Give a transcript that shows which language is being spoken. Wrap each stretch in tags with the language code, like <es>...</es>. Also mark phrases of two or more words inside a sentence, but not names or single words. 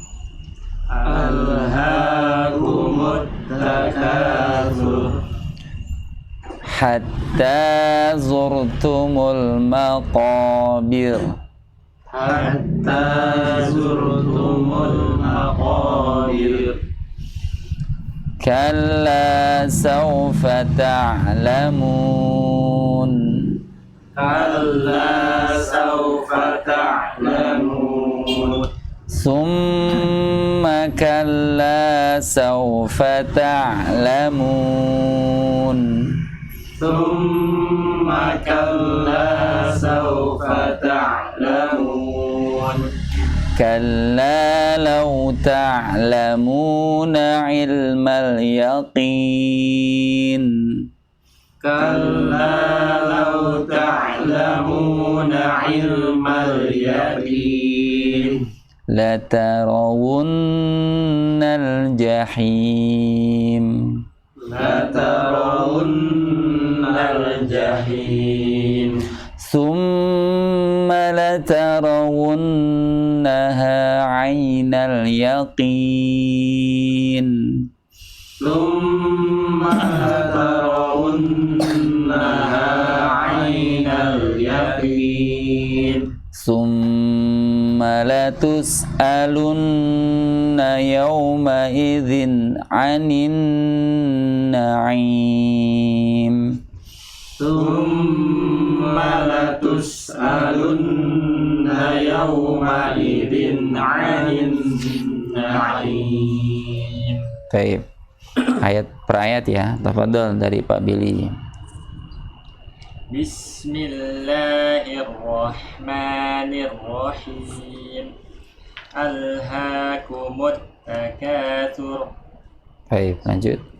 <ar>ألهاكم التكاثر. حتى زرتم المقابر. حتى زرتم المقابر. كلا سوف تعلمون. كلا سوف تعلمون. ثم كلا سوف تعلمون. ثم كلا سوف تعلمون. كلا لو تعلمون علم اليقين. كلا لو تعلمون علم اليقين. لترون الجحيم. لترون الجحيم. ثم لترونها عين اليقين. ثم لترونها عين اليقين. ثم لتسألن يومئذ عن النعيم. ثم لتسألن يومئذ عن النعيم.</ar> <id>Baik. Ayat per ayat ya. Tafadhol dari Pak Billy.</id> <ar>بسم الله الرحمن الرحيم. ألهاكم التكاثر.</ar> <id>Baik, lanjut.</id>